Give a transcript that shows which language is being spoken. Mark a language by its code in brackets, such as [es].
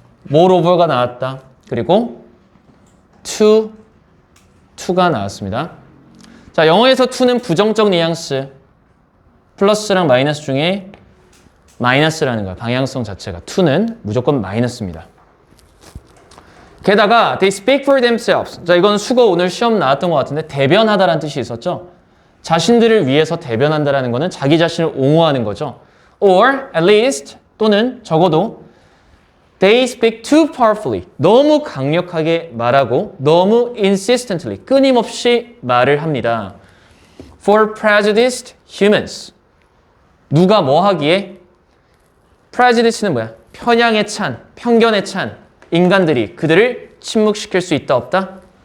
[ko] moreover가 나왔다. 그리고 to가 나왔습니다. 자, 영어에서 to는 부정적 뉘앙스. 플러스랑 마이너스 중에 마이너스라는 거야. 방향성 자체가. to는 무조건 마이너스입니다. 게다가 [en] they speak for themselves. [ko] 자, 이건 수거 오늘 시험 나왔던 것 같은데 대변하다라는 뜻이 있었죠. 자신들을 위해서 대변한다라는 거는 자기 자신을 옹호하는 거죠. [en] or at least [ko] 또는 적어도 [en] they speak too powerfully. [ko] 너무 강력하게 말하고 너무 insistently 끊임없이 말을 합니다. [en] for prejudiced humans. [ko] 누가 뭐 하기에? prejudice는 뭐야? 편향에 찬, 편견에 찬 인간들이 그들을 침묵시킬 수 있다 없다?